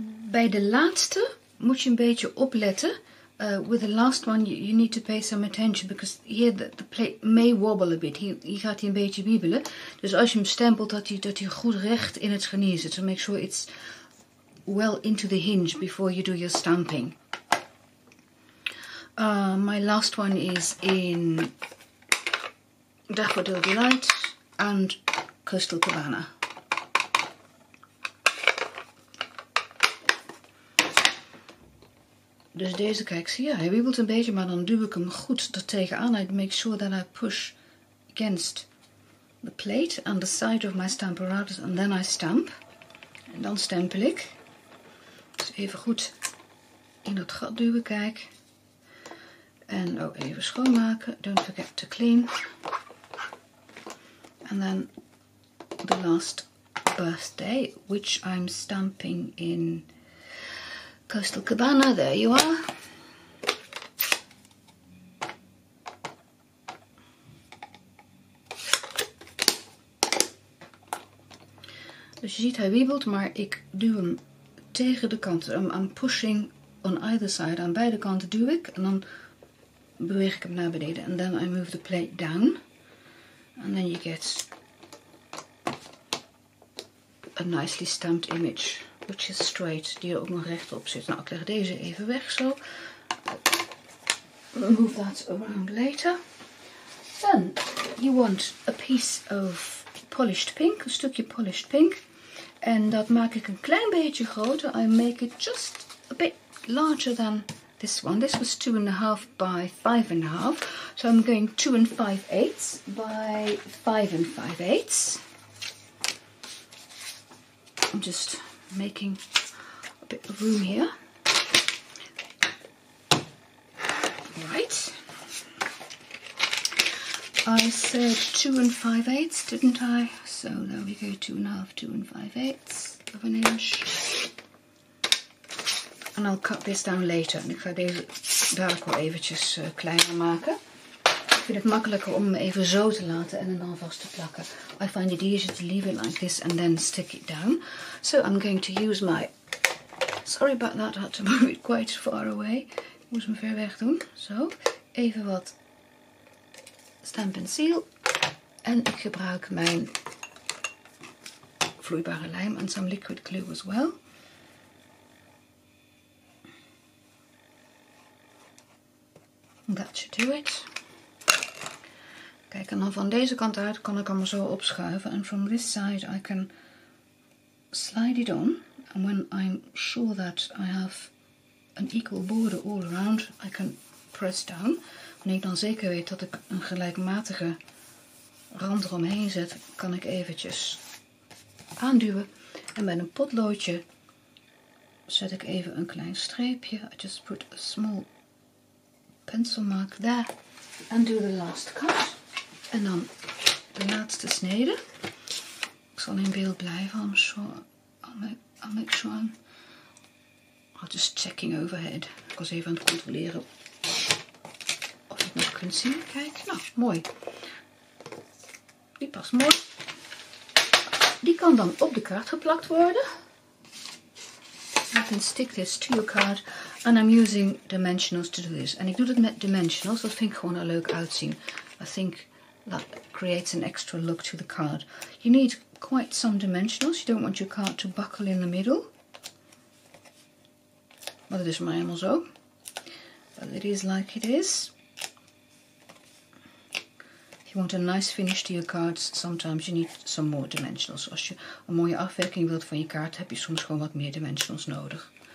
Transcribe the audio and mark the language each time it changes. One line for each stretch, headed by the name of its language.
Dutch: Bij de laatste moet je een beetje opletten.
English: With the last one you need to pay some attention, because here the plate may wobble a bit.
Dutch: Hier gaat hij een beetje wiebelen. Dus als je hem stempelt, dat hij goed recht in het scharnier zit.
English: So make sure it's well into the hinge before you do your stamping. My last one is in Daffodil Delight and Coastal Cabana.
Dutch: Dus deze, kijk, zie je, hij wiebelt een beetje, maar dan duw ik hem goed er tegenaan.
English: I make sure that I push against the plate on the side of my Stamparatus and then I stamp.
Dutch: En dan stempel ik. Dus even goed in dat gat duwen, kijk. En ook even schoonmaken.
English: Don't forget to clean. And then the last birthday, which I'm stamping in Coastal Cabana. There you are.
Dutch: Dus je ziet hij wiebelt, maar ik duw hem tegen de kant.
English: I'm pushing on either side.
Dutch: Aan beide kanten duw ik en dan beweeg ik hem naar beneden.
English: And then I move the plate down. And then you get a nicely stamped image, which is straight,
Dutch: die er ook nog rechtop zit. Nou, ik leg deze even weg zo.
English: Move that around later. Then you want a piece of polished pink,
Dutch: een stukje polished pink. En dat maak ik een klein beetje groter.
English: I make it just a bit larger than this one. This was 2.5 by 5.5. So I'm going 2 5/8 by 5 5/8. I'm just making a bit of room here. Right. I said 2 5/8, didn't I? So there we go, 2.5, 2 5/8 of an inch. And I'll cut this down later.
Dutch: En ik ga deze daar ook wel eventjes kleiner maken. Ik vind het makkelijker om hem even zo te laten en dan vast te plakken.
English: I find it easier to leave it like this and then stick it down. So I'm going to use my... Sorry about that, I had to move it quite far away.
Dutch: Ik moest hem ver weg doen. Zo, even wat Stamp and Seal. En ik gebruik mijn vloeibare lijm en
English: some liquid glue as well. That should do it.
Dutch: Kijk, en dan van deze kant uit kan ik hem zo opschuiven.
English: En from this side I can slide it on. And when I'm sure that I have an equal border all around, I can press down.
Dutch: Wanneer ik dan zeker weet dat ik een gelijkmatige rand eromheen zet, kan ik eventjes aanduwen. En met een potloodje zet ik even een klein streepje.
English: I just put a small pencil mark there. And do the last cut.
Dutch: En dan de laatste snede. Ik zal in beeld blijven.
English: I'll make sure I'm just checking overhead.
Dutch: Ik was even aan het controleren of je het nog kunt zien. Kijk, nou, mooi. Die past mooi. Die kan dan op de kaart geplakt worden.
English: You can stick this to your card. And I'm using dimensionals to do this.
Dutch: En ik doe het met dimensionals. Dat vind ik gewoon er leuk uitzien.
English: I think that creates an extra look to the card. You need quite some dimensionals. You don't want your card to buckle in the middle.
Dutch: Maar dat is maar helemaal zo.
English: But it is like it is. If you want a nice finish to your cards, sometimes you need some more dimensionals.
Dutch: Als je een mooie afwerking wilt van je kaart, heb je soms gewoon wat meer dimensionals nodig.